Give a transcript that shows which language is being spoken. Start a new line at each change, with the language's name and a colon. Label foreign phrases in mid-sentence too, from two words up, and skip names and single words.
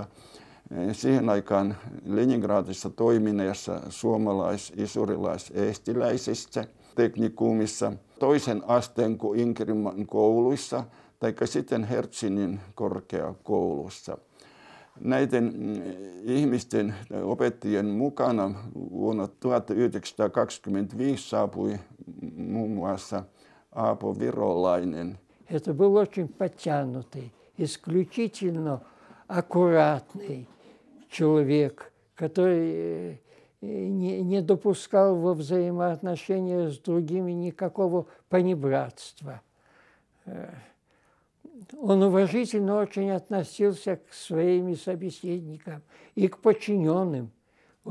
Finnish: Siihen aikaan Leningradissa toimineessa suomalais-isurilais-eestiläisessä teknikumissa, toisen asteen kuin Inkerin kouluissa tai sitten Hertsinin korkeakoulussa. Näiden ihmisten opettajien mukana vuonna 1925 saapui muun muassa Aapo Virolainen.
Russian: Это был очень подтянутый, исключительно аккуратный человек, который не допускал во взаимоотношениях с другими никакого понебратства. Он уважительно очень относился к своим собеседникам и к подчиненным.